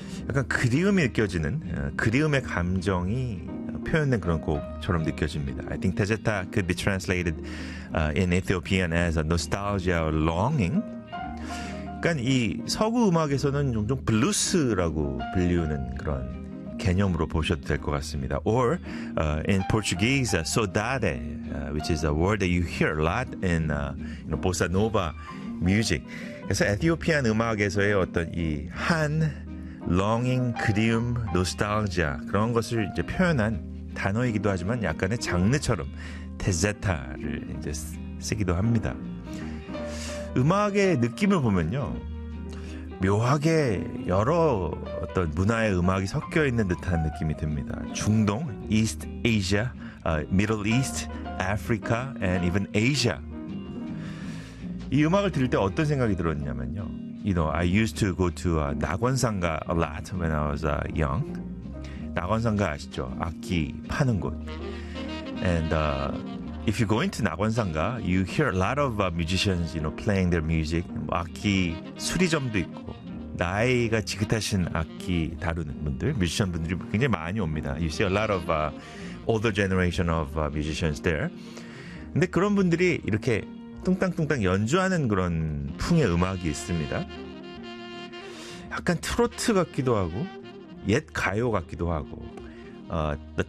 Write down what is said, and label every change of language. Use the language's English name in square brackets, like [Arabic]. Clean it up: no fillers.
[Korean] 약간 그리움이 느껴지는, 그리움의 감정이 표현된 그런 곡처럼 느껴집니다. [English] I think Tezeta could be translated in Ethiopian as a nostalgia or longing. [Korean] 약간 이 서구 음악에서는 종종 블루스라고 불리우는 그런 개념으로 보셔도 될 것 같습니다. [English] Or in Portuguese, saudade, which is a word that you hear a lot in you know, bossa nova music. [Korean] 그래서 에티오피안 음악에서의 어떤 이 한, longing, 그리움, nostalgia 그런 것을 이제 표현한 단어이기도 하지만 약간의 장르처럼 tezeta를 이제 쓰기도 합니다. 음악의 느낌을 보면요. 묘하게 여러 어떤 문화의 음악이 섞여 있는 듯한 느낌이 듭니다. [English] 중동, East Asia, Middle East, Africa, and even Asia. [Korean] 이 음악을 들을 때 어떤 생각이 들었냐면요. [English] You know, I used to go to 낙원상가 a lot when I was young. [Korean] 낙원상가 아시죠? 악기 파는 곳. [English] And if you go into 낙원상가, you hear a lot of musicians, you know, playing their music. [Korean] 악기 수리점도 있고. 나이가 지긋하신 악기 다루는 분들, 뮤지션 분들이 굉장히 많이 옵니다. [English] You see a lot of older generation of musicians there. [Korean] 근데 그런 분들이 이렇게 뚱땅뚱땅 연주하는 그런 풍의 음악이 있습니다. 약간 트로트 같기도 하고, 옛 가요 같기도 하고, the